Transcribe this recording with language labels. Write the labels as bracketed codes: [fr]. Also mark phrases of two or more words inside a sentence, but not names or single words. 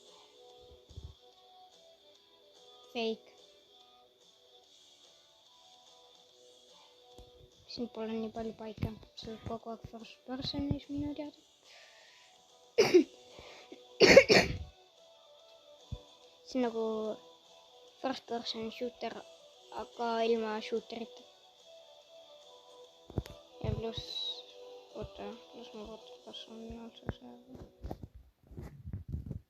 [et] Fake. Siin pole nii palju paika, see on kogu aeg [en] first person'is [et] minu teada. See on nagu [en] first person shooter, [et] aga ilma shooterita. Ja pluss ma vaatan, kas on üldse see.